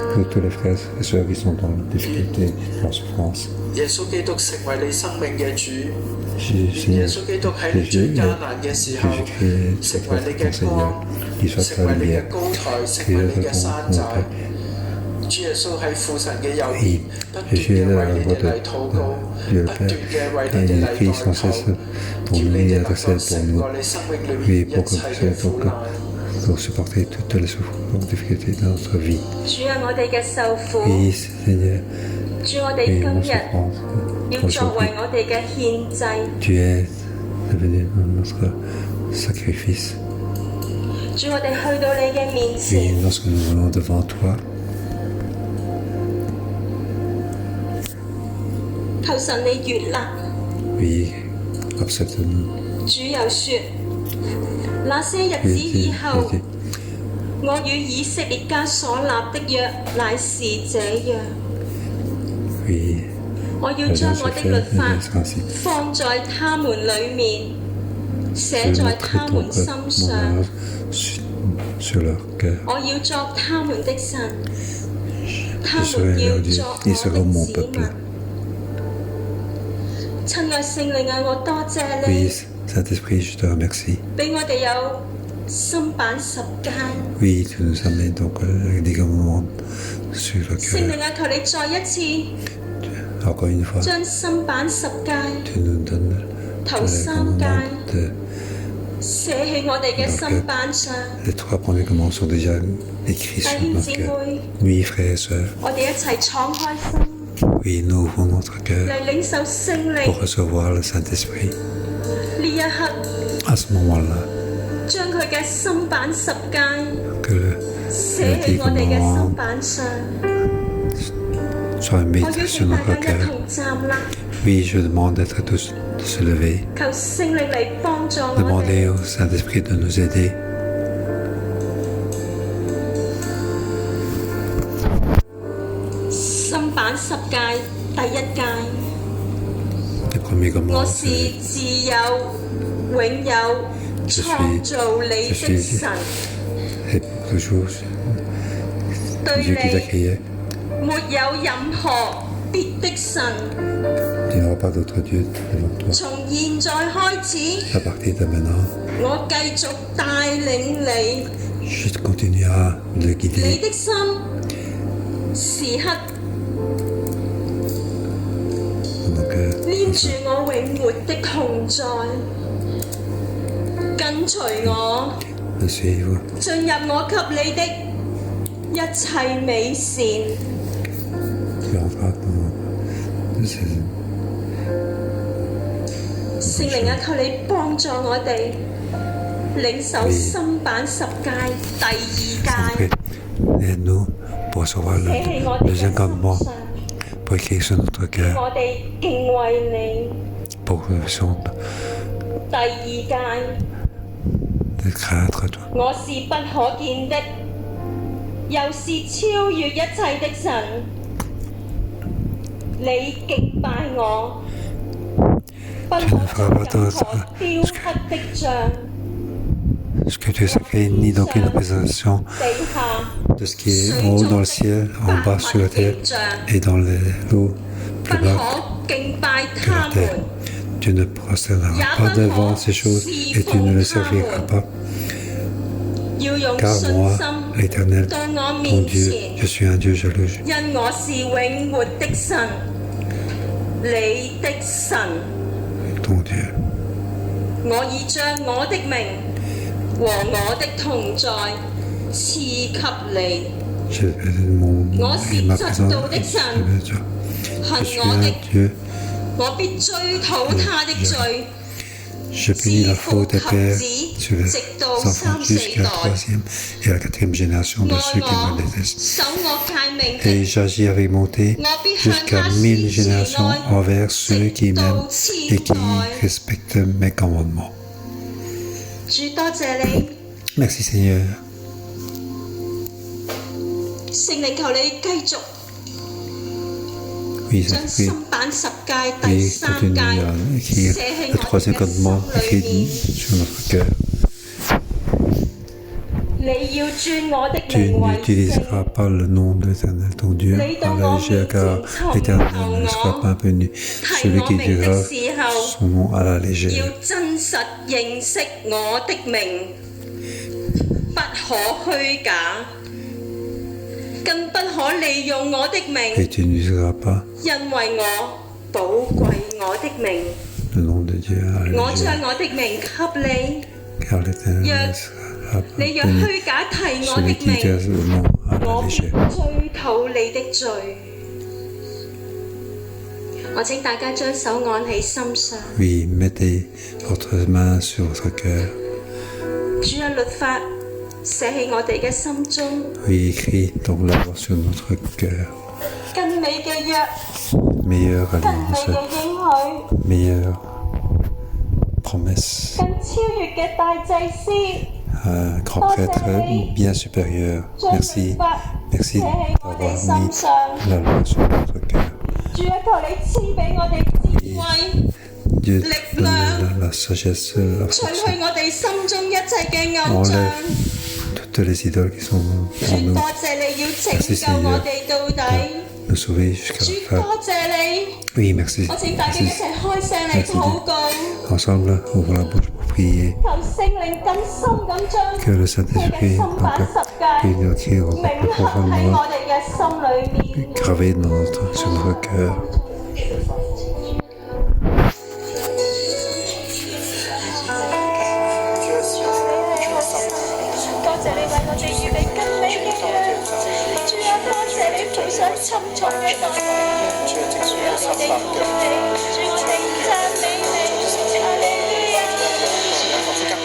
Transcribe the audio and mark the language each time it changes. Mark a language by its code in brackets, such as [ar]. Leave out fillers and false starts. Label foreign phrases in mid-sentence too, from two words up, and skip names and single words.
[yue] 耶穌基督成為你生命嘅主，耶穌基督喺你最艱難嘅時候，成為你嘅光，成為你嘅高台，成為你嘅山寨。主耶穌喺父神嘅右邊，不斷嘅為你哋嚟禱告，不斷嘅為你哋嚟代求，叫你哋能夠勝過你生命裏面一切嘅苦難。 [fr] Pour supporter toutes les souffrances, difficultés dans notre vie. [yue] 主啊，我哋嘅受苦。 [fr] Oui, Seigneur. [yue] 主，我哋今日要作為我哋嘅獻祭。 [fr] Tu es devenu notre sacrifice. [yue] 主，我哋去到你嘅面 [fr] Oui, [yue] 前， [fr] lorsque nous venons devant toi, [yue] 求神你悅納。 [fr] oui, accepte-nous. [yue] 主又說：那些日子以後，我與以色列家所立的約乃是這樣。 [fr] Oui, [yue] 我要將我的律法放在他們裡面，寫在他們心上。 [fr] sur leur cœur. [yue] 我要作他們的神，他 [fr] Je [yue] 們 [fr] serai [yue] 要 [fr] leur Dieu, [yue] 作 [fr] ils [yue] 我 [fr] seront [yue] 的 [fr] mon [yue] 子 [fr] peuple. [yue] 民。親愛聖靈啊，我多謝 [fr] Oui, [yue] 你， [fr] Saint-Esprit, je te remercie. [yue] 俾我哋有心版十誡。 [fr] Oui, tu nous amènes donc des commandements sur le [yue] 聖 [fr] cœur. [yue] 靈啊，求你再一次 [fr] Encore une fois, [yue] 將心版十誡 [fr] tu nous donnes [yue] 頭 [fr] les [yue] 三 [fr] commandements [yue] 誡 [fr] de [yue] 寫喺我哋嘅心版上。 [fr] les 3 premiers commandements sont déjà écrits [yue] 弟 [fr] sur [yue] 兄 [fr] notre [yue] 姊 [fr] cœur. [yue] 妹， [fr] Oui, frères et sœurs, [yue] 我哋一齊敞開心 [fr] oui, nous ouvrons notre cœur [yue] 嚟領受聖 [fr] pour [yue] 靈。 [fr] recevoir le Saint-Esprit. [yue] 呢一刻， [fr] À ce moment-là, [yue] 將佢嘅心版十誡 [fr] que le [yue] 寫喺我哋嘅心版上。 [fr] soit [yue] 我 [fr] mis [yue] 邀 [fr] sur [yue] 請大 [fr] notre [yue] 家一 [fr] cœur. [yue] 同站立， [fr] Oui, je demande d'être tous de se lever. [yue] 求聖靈嚟幫助我哋。 [fr] Demandez au Saint-Esprit de nous aider. [yue] 心版十誡第一誡， [fr] Les premiers [yue] 我 [fr] commandements, [yue] 是自有永有創造你的神， [fr] c'est pour toujours Dieu [yue] 對 [fr] qui t'a [yue] 你 [fr] créé. [yue] 沒有任何別的神。 [fr] Il n'y aura pas d'autre Dieu devant toi. [yue] 從現在開始， [fr] À partir de maintenant, [yue] 我繼續帶領你， [fr] je continue à le [yue] 你 [fr] guider. [yue] 的心時刻 [fr] Donc, [yue] 黏住我永活的同在，跟隨我， [fr] me suivre. [yue] 進入我給你的一切美善。 [fr] Tu entreras dans ces [yue] 聖靈啊，求你幫助我哋領受心版十誡第二誡， [fr] Aide-nous pour recevoir [yue] 寫喺我 [fr] le [yue] 哋嘅 [fr] deuxième [yue] 心 [fr] commandement, [yue] 上， [fr] pour écrire sur notre cœur, [yue] 我哋敬畏 [fr] pour que nous puissions [yue] 你。第二誡， [fr] de craindre toi. [yue] 我是不可見的，又是超越一切的神。你敬拜我，不可作任何雕刻的像， [fr] Ce que tu as sacré, ni donc une représentation [yue] 地下 [fr] de ce qui est en haut dans le ciel, en bas sur la terre [yue] 像， [fr] et dans l'eau [yue] 不 [fr] plus bas [yue] 可敬拜 [fr] que [yue] 他 [fr] la terre. [yue] 們， [fr] Tu ne prosterneras pas devant ces choses et tu ne les serviras pas. [yue] 要用 [fr] Car [yue] 信 [fr] moi, [yue] 心 [fr] l'Éternel, [yue] 到我 [fr] ton [yue] 面 [fr] Dieu, [yue] 前， [fr] je suis un Dieu jaloux. [yue] 因我是永活的神，你的神。 [fr] Ton Dieu. [yue] 我已將我的名和我的同在賜給你， [fr] Je vais mon nom et ma présence. Je suis un Dieu. [yue] 我必追討他的罪， [fr] Je punis la faute des pères sur les enfants jusqu'à la troisième et à la quatrième génération de ceux qui me détestent. [yue] 守我誡命 [fr] Et [yue] 的， [fr] j'agis avec bonté jusqu'à 1000 générations envers ceux qui m'aiment et qui respectent mes commandements. [yue] 主多謝你， [fr] Merci Seigneur. [yue] 聖靈求你繼續 [fr] Oui, [yue] 將 [fr] oui, [yue] 新版十誡第 [fr] oui, [yue] 三 [fr] continue [yue] 誡 [fr] à [yue] 寫 [fr] écrire [yue] 喺 [fr] le [yue] 我哋 [fr] troisième [yue] 嘅 [fr] commandement [yue] 心裏 [fr] écrit [yue] 面。 [fr] sur notre cœur. [yue] 你要尊我的 [fr] Tu [yue] 名為聖， [fr] n'utiliseras pas le nom de l'Éternel ton Dieu à la légère, car l'Éternel ne sera pas impuni. [yue] 提 [fr] Celui [yue] 我 [fr] qui [yue] 名的 [fr] dira [yue] 時候， [fr] son nom à la [yue] 要 [fr] légère. [yue] 真實認識我的名，不可虛假，更不可利用我的 [fr] Et [yue] 名， [fr] tu n'utiliseras pas [yue] 因為我寶貴我的名， [fr] le nom de Dieu à la [yue] 我 [fr] légère, [yue] 將我的名給你。 [fr] car l'Éternel [yue] 若 [fr] ne sera pas [yue] 你若 [fr] impuni. [yue] 虛假提我 [fr] Celui [yue] 的 [fr] qui [yue] 名， [fr] utilise le nom à la [yue] 我必 [fr] légère. [yue] 追討你的罪。我請大家將手按喺心上， [fr] Oui, mettez votre main sur votre cœur. [yue] 主嘅律法寫喺我哋嘅心中， [fr] Oui, écris donc la loi sur notre cœur. [yue] 更美嘅約， [fr] Meilleure [yue] 更美 [fr] alliance, [yue] 嘅應許， [fr] meilleure promesse. [yue] 更超越嘅大祭司， [fr] Un grand prêtre bien supérieur. [yue] 將律 [fr] Merci. [yue] 法 [fr] Merci [yue] 寫喺我 [fr] d'avoir [yue] 哋 [fr] mis [yue] 心上。 [fr] la loi sur notre cœur. [yue] 主啊，求你賜俾我哋智慧， [fr] Dieu donne la sagesse, la [yue] 除 [fr] force. [yue] 去我哋心中一切嘅偶像。 [fr] Enlève toutes les idoles qui sont en [yue] 主 [fr] nous. [yue] 多謝你要拯救我哋到底。 [fr] Nous sauver jusqu'à [yue] 主 [fr] la fin. [yue] 多謝你， [fr] Oui, merci. [yue] 我請大家一 [fr] Merci. [yue] 齊開聲嚟禱告， [fr] Ensemble, ouvrons la bouche pour prier. [yue] 求聖靈更深咁將 [fr] Que le [yue] 佢嘅 [fr] Saint-Esprit [yue] 心版十 [fr] puisse [yue] 誡 [fr] nous écrire [yue] 銘 [fr] plus [yue] 刻喺 [fr] profondément, [yue] 我哋嘅心裏面。 [fr] gravé sur notre cœur. [yue] 多謝你為我哋預備更美嘅約，主啊，多謝你付上沉重嘅代價，主啊，我哋愛你，主我哋讚美你，哈利路亞。